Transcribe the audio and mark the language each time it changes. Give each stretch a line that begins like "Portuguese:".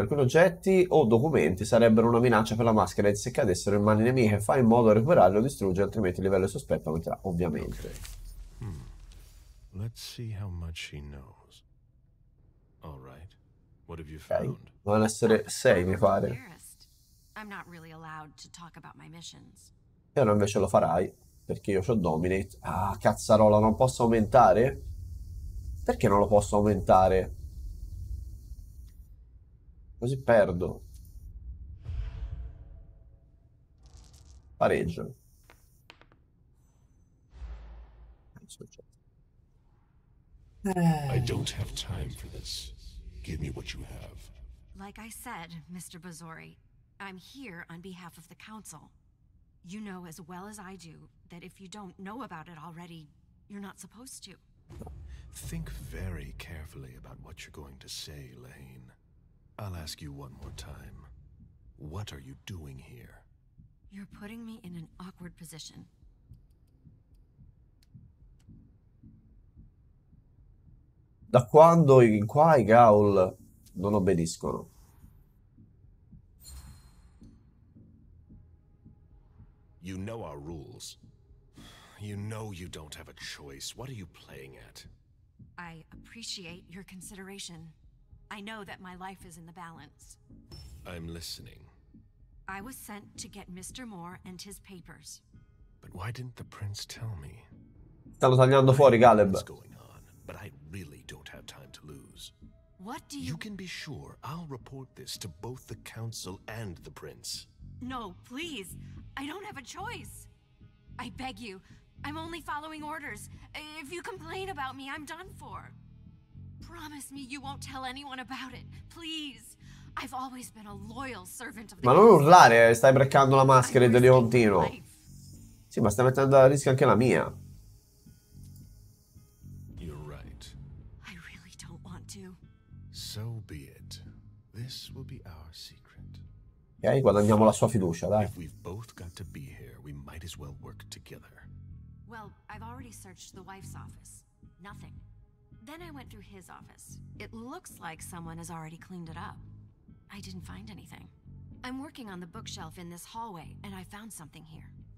Italian: Alcuni oggetti o documenti sarebbero una minaccia per la Masquerade se cadessero in mani nemiche. Fai in modo da recuperarli o distruggere, altrimenti il livello di sospetto aumenterà, ovviamente.
English: Let's see how much she knows. All right. What have you Ok. found?
Italian: Devono essere 6, mi pare.
English: I'm not really allowed to talk about my missions.
Italian: E ora invece lo farai, perché io c'ho Dominate. Ah, cazzarola, non posso aumentare? Perché non lo posso aumentare? Così perdo. Pareggio.
English: I don't have time for this. Give me what you have. Like I said, Mr. Bazori, I'm here on behalf of the Council. You know as well as I do that if you don't know about it already, you're not supposed to. Think very carefully about what you're going to say, Lane. I'll ask you one more time. What are you doing here? You're putting me in an awkward position.
Italian: Da quando in qua i Gaul non obbediscono?
English: You know our rules. You know you don't have a choice. What are you playing at? I appreciate your consideration. I know that my life is in the balance. I'm listening. I was sent to get Mr. Moore and his papers. But why didn't the prince tell me?
Italian: Stanno tagliando fuori Caleb.
English: What's going on? But I really don't have time to lose. What do you... You can be sure I'll report this to both the council and the prince. No, please. I don't have a choice. I beg you. I'm only following orders. If you complain about me, I'm done for. Promise me you won't tell anyone about it. Please. I've always been a loyal servant of the
Italian: Ma non urlare, stai breccando la maschera di Leontino. Sì, ma stai mettendo a rischio anche la mia.
English: You're right. I really don't want to. So be it. This will be our secret.
Italian: Ok, guadagniamo la sua fiducia, dai.
English: If we've both got to be here, we might as well work together. Well, I've already searched the wife's office. Nothing. Then I went through his office. It looks like someone has already cleaned it up. I didn't find anything. I'm working on the bookshelf in this hallway, and I found something here.